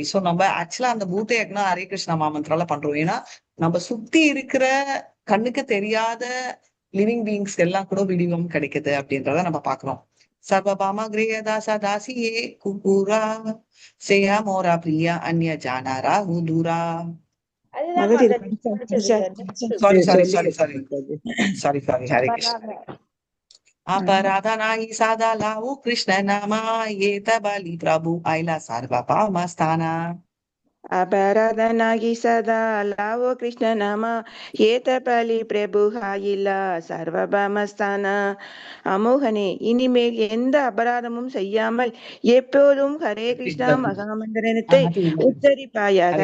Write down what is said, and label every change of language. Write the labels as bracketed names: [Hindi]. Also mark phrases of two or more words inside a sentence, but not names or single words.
[Tamil] சோ நம்ம ஆக்சுவலா அந்த பூத்த யக்னா ஹரே கிருஷ்ணா மாமந்திரால பண்றோம். ஏன்னா நம்ம சுத்தி இருக்கிற கண்ணுக்கு தெரியாத [English] living beings [Tamil] எல்லாம் கூட விடிவம் கிடைக்குது அப்படின்றத நம்ம பாக்குறோம். [Bangla] সর্বভামা গ্রেয় দাসা দাসিয়ে কুক্কুরা সেয়া মোরা প্রিয়া অন্য জানা রাহু দূরা. [Tamil] சாரி ஹரே கிருஷ்ணா. [Bangla] অপরাধা নাহি সাধা লাও কৃষ্ণ নামা এত বলি প্রভু আইলা সার্বভৌম স্থানা. অপরাধনাহি সদা লাও কৃষ্ণ নামা এত বলি প্রভু আইলা সর্বভমস্থানা. [Tamil] அமோகனே, இனிமேல் எந்த அபராதமும் செய்யாமல் எப்போதும் ஹரே கிருஷ்ணா மகாமந்திரத்தை உச்சரிப்பாயாக.